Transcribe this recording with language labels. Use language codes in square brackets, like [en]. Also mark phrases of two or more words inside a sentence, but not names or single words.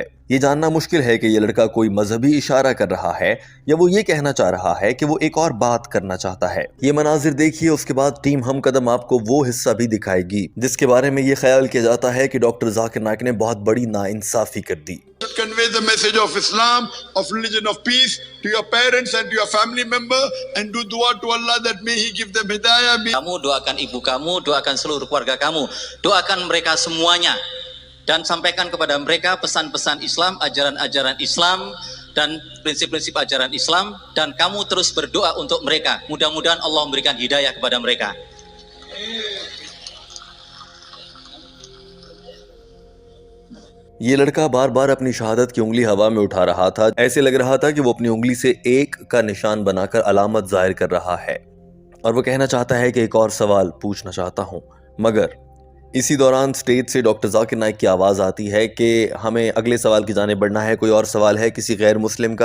[ur] یہ جاننا مشکل ہے کہ یہ لڑکا کوئی مذہبی اشارہ کر رہا ہے یا وہ یہ کہنا چاہ رہا ہے کہ وہ ایک اور بات کرنا چاہتا ہے. یہ مناظر دیکھیے، اس کے بعد ٹیم ہم قدم آپ کو وہ حصہ بھی دکھائے گی جس کے بارے میں یہ خیال کیا جاتا ہے کہ ڈاکٹر ذاکر نائیک نے بہت بڑی ناانصافی کر دی. [en] Convey the message of Islam, of religion of peace to your parents and to your family member, and do dua to Allah that may He give them hidayah. [id] Kamu doakan ibu kamu, doakan seluruh keluarga kamu, doakan mereka semuanya, dan sampaikan kepada mereka pesan-pesan Islam, ajaran-ajaran Islam, dan prinsip-prinsip ajaran Islam, dan kamu terus berdoa untuk mereka. Mudah-mudahan Allah memberikan hidayah kepada mereka. [ur] یہ لڑکا بار بار اپنی شہادت کی انگلی ہوا میں اٹھا رہا تھا. ایسے لگ رہا تھا کہ وہ اپنی انگلی سے ایک کا نشان بنا کر علامت ظاہر کر رہا ہے اور وہ کہنا چاہتا ہے کہ ایک اور سوال پوچھنا چاہتا ہوں، مگر اسی دوران اسٹیج سے ڈاکٹر ذاکر نائیک کی آواز آتی ہے کہ ہمیں اگلے سوال کی جانب بڑھنا ہے، کوئی اور سوال ہے کسی غیر مسلم کا.